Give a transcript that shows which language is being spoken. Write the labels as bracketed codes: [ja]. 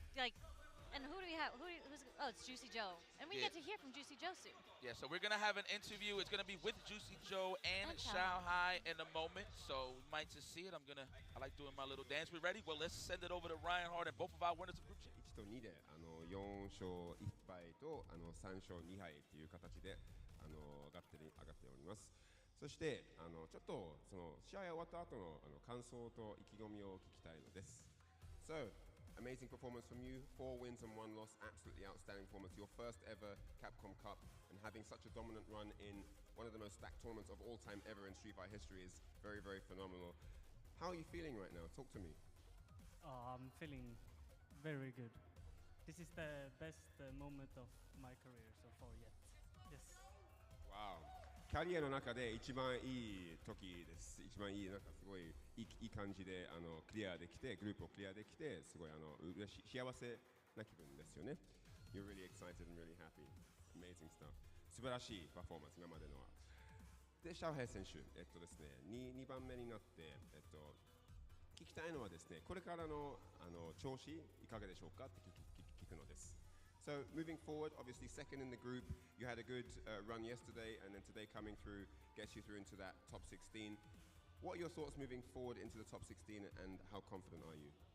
[en] Like, and who do we have? It's Juicy Joe. And we get to hear from Juicy Joe soon. Yeah, so we're going to have an interview. It's going to be with Juicy Joe and Shanghai in a moment. So we might just see it. I like doing my little dance. We ready? Well, let's send it over to Ryan Hart and both of our winners of group chat. [ja] 1と2で4勝1敗と3勝2敗という形で上がっております。そしてちょっとその試合終わった後の感想と意気込みを聞きたいのです。 [en] So, amazing performance from you, 4 wins and 1 loss, absolutely outstanding performance. Your first ever Capcom Cup, and having such a dominant run in one of the most stacked tournaments of all time ever in Street Fighter history is very, very phenomenal. How are you feeling right now? Talk to me. I'm feeling very good. This is the best moment of my career so far yet. Yes. Wow. [ja] キャリアの中で一番いい時です。一番いい、なんかすごいいい感じでクリアできて、グループをクリアできて、すごい嬉しい、幸せな気分ですよね。 [en] You're really excited and really happy. Amazing stuff. [ja] 素晴らしいパフォーマンス、今までのは。で、シャオヘイ選手、ですね、2番目になって、聞きたいのはですね、これからの調子いかがでしょうかって聞くのです。 [en] So moving forward, obviously second in the group, you had a good run yesterday, and then today coming through gets you through into that top 16. What are your thoughts moving forward into the top 16, and how confident are you?